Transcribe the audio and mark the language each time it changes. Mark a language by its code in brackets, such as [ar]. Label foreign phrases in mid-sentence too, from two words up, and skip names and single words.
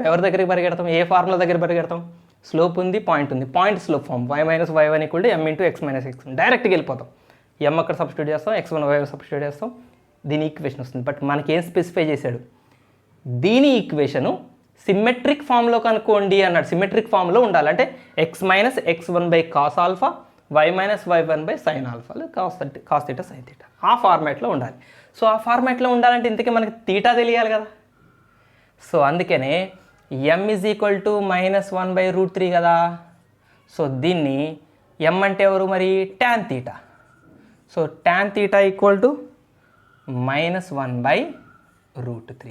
[te] ఎవరి దగ్గరికి పరిగెడతాం, ఏ ఫార్ములా దగ్గర పరిగెడతాం, స్లోప్ ఉంది, పాయింట్ ఉంది, [en] point slope form [te] y - y1 = m × x - x. డైరెక్ట్గా వెళ్ళిపోతాం. m అక్కడ సబ్స్టిట్యూట్ చేస్తాం, x1 y1 సబ్స్టిట్యూట్ చేస్తాం, దీని ఈక్వేషన్ వస్తుంది. బట్ మనకేం స్పెసిఫై చేశాడు, దీని ఈక్వేషను [en] symmetric formలో [te] కనుక్కోండి అన్నాడు. [en] symmetric formలో [te] ఉండాలంటే x - x1/cos α, y - y1/sin α, cos θ sin θ, ఆ ఫార్మాట్లో ఉండాలి. సో ఆ ఫార్మాట్లో ఉండాలంటే ఇంతకీ మనకి తీటా తెలియాలి కదా. సో అందుకనే m = -1/√3 కదా. సో దీన్ని m అంటే ఎవరు మరి, tan θ. సో tan θ = -1/√3.